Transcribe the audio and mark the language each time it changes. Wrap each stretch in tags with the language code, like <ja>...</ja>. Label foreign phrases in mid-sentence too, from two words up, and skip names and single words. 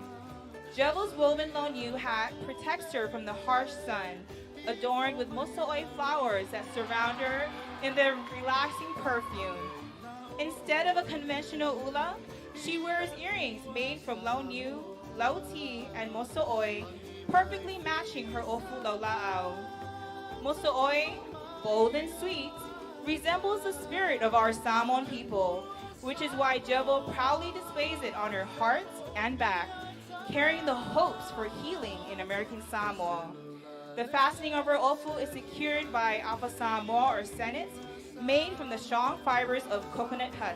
<en>Jevo's woven Laula'au hat protects her from the harsh sun, adorned with moso'oi flowers that surround her in their relaxing perfume. Instead of a conventional ula, she wears earrings made from Laula'au, lauti, and moso'oi, perfectly matching her</en> <sm>ofu Laula'au.</sm> <en>Moso'oi, bold and sweet, resembles the spirit of our Samoan people, which is why Jevo proudly displays it on her heart and back, carrying the hopes for healing in American Samoa. The fastening of her ofu is secured by apa Samoa or senet, made from the strong fibers of coconut husk.</en>